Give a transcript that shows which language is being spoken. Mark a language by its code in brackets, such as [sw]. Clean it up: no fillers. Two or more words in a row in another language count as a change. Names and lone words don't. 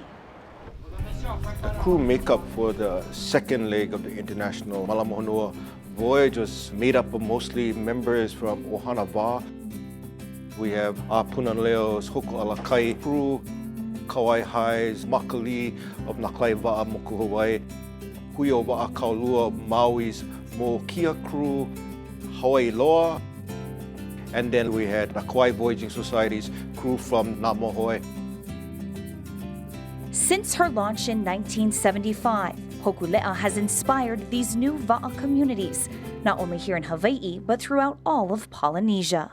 [en] The crew makeup for the second leg of the international Mālama Honua voyage was made up of mostly members from ʻOhana wā. We have Punaleo's Hokualakai crew, Kauai High's Makali of Naklai Wa'a Moku Hawaii, Huio Wa'a Kaulua Maui's Mokia crew, Hawaii Loa, and then we had the Kauai Voyaging Society's crew from Namohoi. Since her launch in 1975, Hōkūleʻa has inspired these new wa'a communities, not only here in Hawaii, but throughout all of Polynesia.